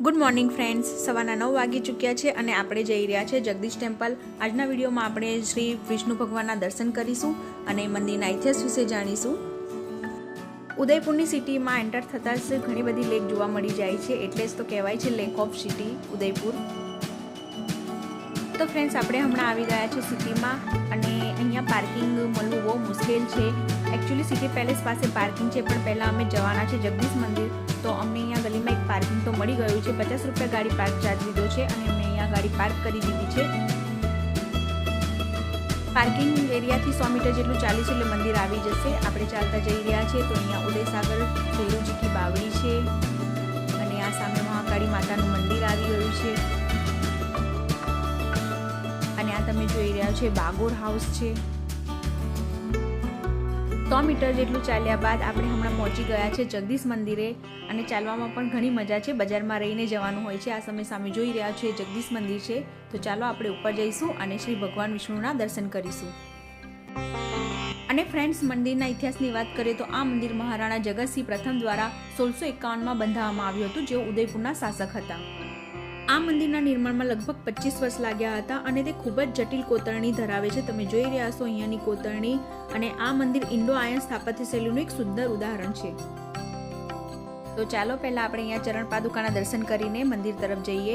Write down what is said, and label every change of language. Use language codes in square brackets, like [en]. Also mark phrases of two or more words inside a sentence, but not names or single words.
[en] Good morning friends. [gu] સવાના 9 વાગી ચૂક્યા હૈ ઔર આપણે જઈ રહ્યા છે જગદીશ ટેમ્પલ। આજના વિડિયો મેં આપણે શ્રી વિષ્ણુ ભગવાનના દર્શન કરીશું અને મંદિરના ઇતિહાસ વિષે જાણીશું। ઉદયપુરની સિટી મેં એન્ટર થતા જ ઘણી બધી લેક જોવા મળી જાય છે, એટલે જ તો કહેવાય છે [en] Lake of City [gu] उदयपुर। તો ફ્રેન્ડ્સ આપણે હમણાં આવી ગયા છે સિટી મેં અને અહીંયા પાર્કિંગ મળવું બહુ મુશ્કેલ છે। એક્ચ્યુઅલી સિટી પેલેસ પાસે પાર્કિંગ છે, પણ પહેલા અમે જવાના છે જગદીશ મંદિર, તો अમને અહીંયા ગલીમાં એક પાર્કિંગ તો મળી ગયું છે। 50 રૂપિયા ગાડી પાર્ક ચાર્જ લીધો છે અને અમે અહીંયા ગાડી પાર્ક કરી દીધી છે। પાર્કિંગ એરિયાથી 100 મીટર જેટલું ચાલીશું એટલે મંદિર આવી જશે। આપણે ચાલતા જઈ રહ્યા છે તો અહીંયા ઉદયસાગર ભૈરવજી કી બાવડી છે અને આ સામે મહાકાળી માતાનું મંદિર આવી ગયું છે અને આ તમે જોઈ રહ્યા છો બાગોર હાઉસ છે। 100 મીટર જેટલું ચાલ્યા બાદ આપણે હમણાં પહોંચી ગયા છે જગદીશ મંદિરે અને ચાલવામાં પણ ઘણી મજા છે। બજારમાં રહીને જવાનું હોય છે। આ સમય સામે જોઈ રહ્યા છો જગદીશ મંદિર છે, તો ચાલો આપણે ઉપર જઈશું અને શ્રી ભગવાન વિષ્ણુના દર્શન કરીશું। અને ફ્રેન્ડ્સ મંદિરના ઇતિહાસની વાત કરીએ તો આ મંદિર મહારાણા જગતસિંહ પ્રથમ દ્વારા 1651 મેં બંધાવવામાં આવ્યું હતું, જેઓ ઉદયપુરના શાસક હતા। આ મંદિરના નિર્માણમાં લગભગ 25 વર્ષ લાગ્યા હતા અને તે ખૂબ જ જટિલ કોતરણી ધરાવે છે। તમે જોઈ રહ્યા છો અહીંયાની કોતરણી અને આ મંદિર ઇન્ડો આયન સ્થાપત્ય શૈલીનું એક સુંદર ઉદાહરણ છે। તો ચાલો પહેલા આપણે અહીંયા ચરણ પાદુકાના દર્શન કરીને મંદિર તરફ જઈએ।